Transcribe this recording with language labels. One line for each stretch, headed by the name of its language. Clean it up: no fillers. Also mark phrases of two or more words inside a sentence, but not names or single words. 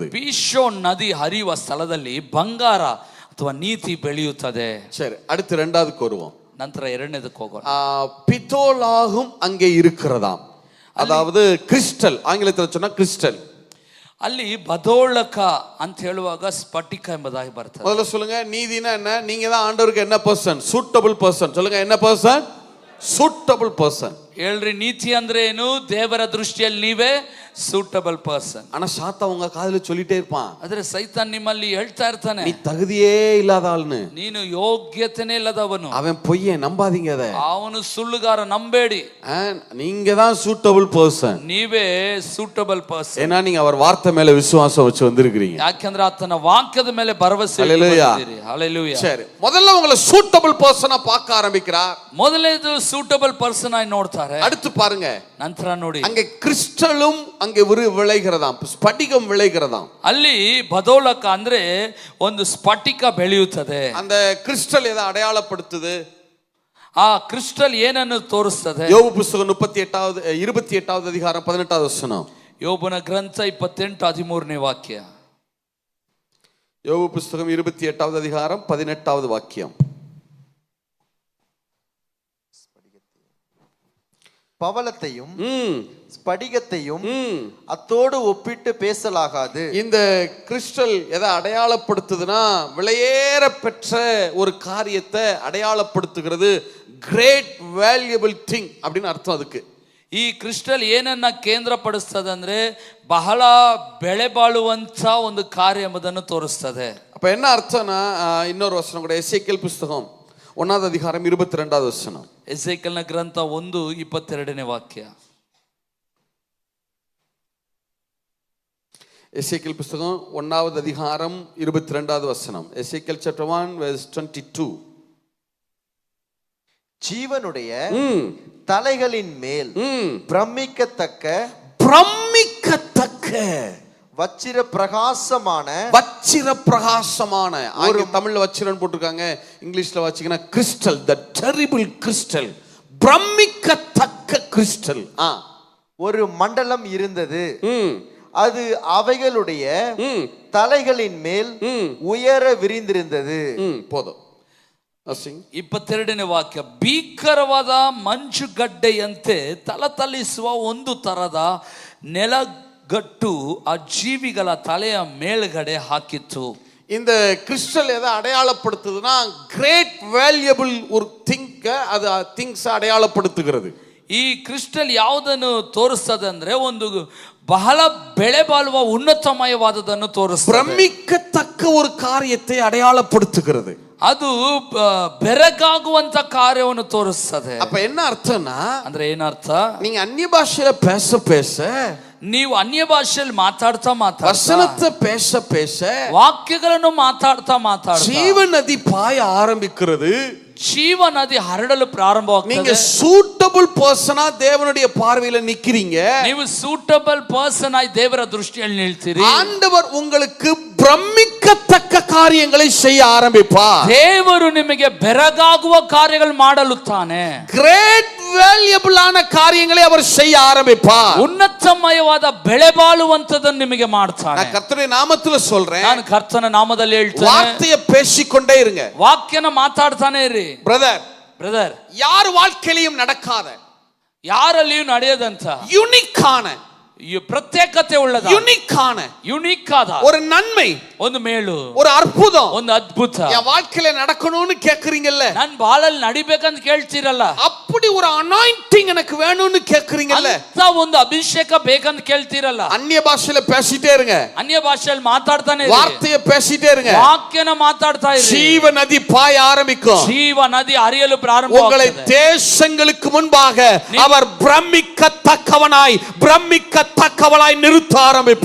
Kannada: ಪೀಶೋನ್ ನದಿ ಹರಿಯುವ ಸ್ಥಳದಲ್ಲಿ ಬಂಗಾರ ಅಥವಾ ನೀತಿ ಬೆಳೆಯುತ್ತದೆ.
Tamil: சரி, அடுத்து இரண்டாவதுக்கு வருவோம்.
Kannada: ನಂತರ ಎರಡನೇದಕ್ಕೆ ಹೋಗೋಣ.
Tamil: பித்தோலாகும் அங்கே இருக்கிறதாம், அதாவது கிறிஸ்டல், ஆங்கிலத்தில் சொன்னா கிறிஸ்டல்.
Kannada: ಅಲ್ಲಿ ಬದೋಳಕ ಅಂತ ಹೇಳುವಾಗ ಸ್ಫಟಿಕ ಎಂಬುದಾಗಿ ಬರ್ತದೆ.
Tamil: முதல்ல சொல்லுங்க, நீதினா என்ன? நீங்க தான் ஆண்டவருக்கு என்ன பர்சன்?
English: suitable person.
Tamil: சொல்லுங்க, என்ன பர்சன்?
English: suitable person.
Kannada: ಹೇಳ್ರಿ, ನೀತಿ ಅಂದ್ರೆ ಏನು? ದೇವರ ದೃಷ್ಟಿಯಲ್ಲಿ ನೀವೇ
English: suitable person.
Tamil: ஆனா சாத்தா உங்க காதுல சொல்லிட்டே இருப்பான்,
Kannada: ಆದ್ರೆ ಸೈತಾನ್ ನಿಮ್ಮಲ್ಲಿ ಹೇಳ್ತಾ ಇರ್ತಾನೆ,
Tamil: நீ தகுதியே இல்லாத ஆள்னு,
Kannada: ನೀನು ಯೋಗ್ಯತೆನೇ ಇಲ್ಲದವನು,
Tamil: அவன் பொய்ய நம்பாதீங்க, அதை
Kannada: ಅವನು ಸುಳ್ಳುಗಾರ, ನಂಬೇಡಿ.
Tamil: நீங்க தான்
English: suitable person.
Kannada: ನೀವೇ
English: suitable person.
Tamil: ஏன்னா நீங்க அவர் வார்த்தை மேல விசுவாசம் வச்சு வந்திருக்கிறீங்க.
Kannada: ಯಾಕಂದ್ರೆ ಆತನ ವಾಕ್ಯದ ಮೇಲೆ ಭರವಸೆ ಇಟ್ಟಿದ್ದೀರಿ. ಹಲ್ಲೆಲೂಯಾ.
Tamil: சரி, முதல்ல உங்களை
English: suitable person
Tamil: பார்க்க ஆரம்பிக்கிறார்.
Kannada: ಮೊದಲನೇದು
English: suitable person
Kannada: ಆಗಿ ನೋಡ್ತಾರೆ.
Tamil: அடுத்து பாருங்க,
Kannada: ನಂತರ ನೋಡಿ,
Tamil: அங்கே கிறிஸ்டலும் அங்கே விளைகிறதாம், ஸ்படிகம் விளைகிறதாம்.
Kannada: ಅಲ್ಲಿ ಬದೋಳಕ ಅಂದ್ರೆ ಒಂದು ಸ್ಫಟಿಕ ಬೆಳೆಯುತ್ತದೆ.
Tamil: அந்த கிறிஸ்டல் எதை அடையாளப்படுத்துது?
Kannada: ಆ ಕ್ರಿಸ್ಟಲ್ ಏನನ್ನು ತೋರಿಸ್ತದೆ?
Tamil: யோபு புஸ்தகம் 28வது அதிகாரம் 18வது வசனம்.
Kannada: ಯೋಬನ ಗ್ರಂಥ 28:13ನೇ ವಾಕ್ಯ.
Tamil: யோபு புஸ்தகம் 28வது அதிகாரம் 18வது வாக்கியம். பவளத்தையும் ஸ்படிகத்தையும் அத்தோடு ஒப்பிட்டு பேசலாகாது. இந்த கிறிஸ்டல் எதை அடையாளப்படுத்துதுன்னா, விலையேற பெற்ற ஒரு காரியத்தை அடையாளப்படுத்துகிறது.
English: great valuable thing
Tamil: அப்படின்னு அர்த்தம் அதுக்கு. ಈ ಕ್ರಿಸ್ಟಲ್ ಏನನ್ನ ಕೇಂದ್ರಪಡಿಸ್ತದೆ ಅಂದ್ರೆ ಬಹಳ ಬೆಳೆ ಬಾಳುವಂತ ಒಂದು ಕಾರ್ಯ ಎಂಬುದನ್ನು ತೋರಿಸ್ತದೆ. அப்ப என்ன அர்த்தம்னா, இன்னொரு வசனம் கூட, எசேக்கியேல் புஸ்தகம் 1வது அதிகாரம் 22வது வசனம். ಎಸೇಕೇಲನ ಗ್ರಂಥ 1:22ನೇ ವಾಕ್ಯ. எசேக்கியேல் புஸ்தகம் 1வது அதிகாரம் 22வது வசனம். எசேக்கியேல்
English: chapter 1 verse 22.
Tamil: ஜீவனுடைய தலைகளின் மேல் பிரமிக்கத்தக்க வச்சிர பிரகாசமான ஒரு தமிழ்ல வச்சிரன் போட்டிருக்காங்க, இங்கிலீஷ்ல வச்சீங்கன்னா கிறிஸ்டல்,
English: the terrible crystal,
Tamil: பிரமிக்கத்தக்க கிறிஸ்டல். ஒரு மண்டலம் இருந்தது. அது அவைகளுடைய தலைகளின் மேல் உயர விரிந்திருந்தது. போதும்.
Kannada: 22ನೇ ವಾಕ್ಯ. ಭೀಕರವಾದ ಮಂಜುಗಡ್ಡೆಯಂತೆ ತಲತಲಿಸುವ ಒಂದು ತರದ ನೆಲಗಟ್ಟು ಆ ಜೀವಿಗಳ ತಲೆಯ ಮೇಲ್ಗಡೆ ಹಾಕಿತ್ತು.
Tamil: இந்த கிறிஸ்டல் எதை அடையாளப்படுத்துதுன்னா,
English: great valuable
Tamil: ஒரு திங்க, அது திங்ஸ் அடையாளப்படுத்துகிறது.
Kannada: ಈ ಕ್ರಿಸ್ಟಲ್ ಯಾವುದನ್ನು ತೋರಿಸ್ತದೆ ಅಂದ್ರೆ ಒಂದು ಬಹಳ ಬೆಳೆ ಬಾಳುವ ಉನ್ನತಮಯವಾದದನ್ನು ತೋರಿಸ್ತದೆ.
Tamil: பிரமிக்கத்தக்க ஒரு காரியத்தை அடையாளப்படுத்துகிறது.
Kannada: ಅದು ಬೆರಗಾಗುವಂತ ಕಾರ್ಯವನ್ನು ತೋರಿಸ್ತದೆ.
Tamil: அப்ப என்ன அர்த்தம்னா,
Kannada: ಅಂದ್ರೆ ಏನರ್ಥ?
Tamil: நீங்க அந்நிய பாஷையில பேச பேச,
Kannada: ನೀವು ಅನ್ಯ ಭಾಷೆಯಲ್ಲಿ ಮಾತಾಡ್ತಾ
Tamil: வசனத்தை பேச பேச,
Kannada: ವಾಕ್ಯಗಳನ್ನು ಮಾತಾಡ್ತಾ
Tamil: ஜீவ நதி பாய ஆரம்பிக்கிறது.
Kannada: ಜೀವ ನದಿ ಹರಡಲು ಪ್ರಾರಂಭವಾಗ್ತದೆ.
Tamil: நீங்க
English: suitable person
Tamil: தேவனுடைய பார்வையில நிக்கிறீங்க.
Kannada: ನೀವು
English: suitable person
Kannada: ಆಗಿ ದೇವರ ದೃಷ್ಟಿಯಲ್ಲಿ ನಿಲ್ತೀರಿ.
Tamil: ஆண்டவர் உங்களுக்கு பிரமிக்கத்தக்க காரியங்களை செய்ய ஆரம்பிப்பார்.
Kannada: ದೇವರು ನಿಮಗೆ ಬೆರಗಾಗುವ ಕಾರ್ಯಗಳು ಮಾಡಲುತ್ತಾನೆ.
English: great valuable
Tamil: ஆன காரியங்களை அவர் செய்ய ஆரம்பிப்பார்.
Kannada: ಉನ್ನತಮಯವಾದ ಬೆಳೆ ಬಾಳುವಂತದನ್ನು ನಿಮಗೆ ಮಾಡ್ತಾನೆ.
Tamil: நான் கர்த்தருடைய நாமத்துல சொல்றேன்,
Kannada: ನಾನು ಕರ್ತನ ನಾಮದಲ್ಲಿ ಹೇಳ್ತೇನೆ,
Tamil: வார்த்தையை பேசிக்கொண்டே இருங்க.
Kannada: ವಾಕ್ಯನ ಮಾತಾಡ್ತಾನೆ ಇರಿ. ಬ್ರದರ್,
Tamil: யார் வாழ்க்கையிலும் நடக்காத,
Kannada: ಯಾರಲ್ಲಿಯೂ ನಡೆಯದಂತ
Tamil: யூனிக்கான,
Kannada: ಪ್ರತ್ಯೇಕತೆ ಉಳ್ಳದ, ಯುನಿಕ್ ಆದ
Tamil: ஒரு நன்மை,
Kannada: ಒಂದು ಮೇಲು,
Tamil: ஒரு அற்புதம்,
Kannada: ಒಂದು ಅದ್ಭುತ
Tamil: என் வாழ்க்கையில நடக்கணும்னு கேக்குறீங்கல்ல,
Kannada: நான் ಬಾಳಲ್ಲಿ ನಡಿಬೇಕಂತ ಕೇಳ್ತೀರಲ್ಲ,
Tamil: அப்படி ஒரு அனாயிண்டிங் எனக்கு வேணும்னு கேக்குறீங்கல்ல,
Kannada: ಅಂತ ಒಂದು ಅಭಿಷೇಕ ಬೇಕಂತ ಕೇಳ್ತೀರಲ್ಲ,
Tamil: அந்நிய பாஷையில பேசிட்டே இருங்க.
Kannada: ಅನ್ಯ ಭಾಷೆಯಲ್ಲಿ ಮಾತಾಡ್ತಾನೆ ಇರಿ.
Tamil: வார்த்தையை பேசிட்டே இருங்க.
Kannada: ವಾಕ್ಯನ ಮಾತಾಡ್ತಾ ಇರಿ.
Tamil: ஜீவ நதி பாய ஆரம்பிக்கும்.
Kannada: ಜೀವ ನದಿ ಹರಿಯಲು
Tamil: உங்களை
Kannada: ಪ್ರಾರಂಭವಾಗುತ್ತದೆ.
Tamil: தேசங்களுக்கு முன்பாக அவர் பிரமிக்கத்தக்கவனாய் பிரமிக்கத்தக்கவளாய் நிறுத்த ஆரம்பிப்பார்.